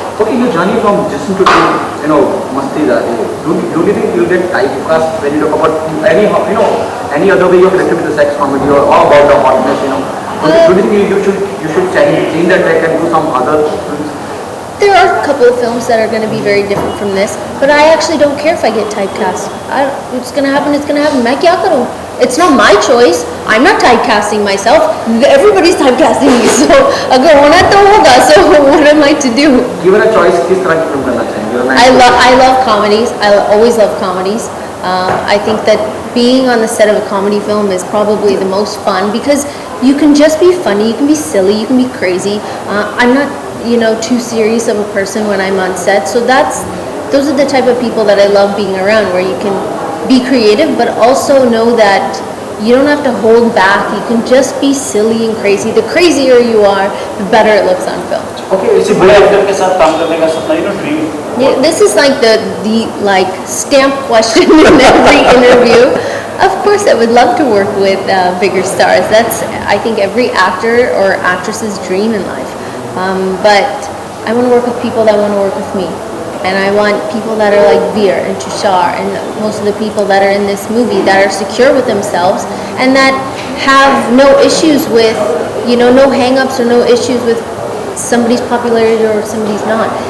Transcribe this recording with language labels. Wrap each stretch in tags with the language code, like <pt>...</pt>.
<en>Okay, your journey from Jism to Mastizaade, don't you think you'll get typecast when you talk about any other way you're connected with the sex comedy or all about the hotness, Don't you think you should change that track and do some other films? There are a couple of films that are going to be very different from this, but I actually don't care if I get typecast. It's going to happen, it's going to happen.</en> <hi>Main kya karu?</hi> <en>It's not my choice. I'm not typecasting myself. Everybody's typecasting me. So,</en> <hi>agar hona to hoga.</hi> <en>So, what am I to do? Given a choice,</en> <hi>किस तरह की film करना चाहेंगे?</hi> <en>I love comedies. I always love comedies. I think that being on the set of a comedy film is probably the most fun because you can just be funny, you can be silly, you can be crazy. I'm not, too serious of a person when I'm on set. So those are the type of people that I love being around, where you can be creative, but also know that you don't have to hold back. You can just be silly and crazy. The crazier you are, the better it looks on film. Okay,</en> <hi>किसी बड़े actor के साथ काम करने का सपना dream?</hi> <en>Yeah, this is like the stamp question in every interview. Of course, I would love to work with bigger stars. That's, I think, every actor or actress's dream in life. But I want to work with people that want to work with me. And I want people that are like Veer and Tushar and most of the people that are in this movie that are secure with themselves and that have no issues with, no hang-ups or no issues with somebody's popularity or somebody's not.</en>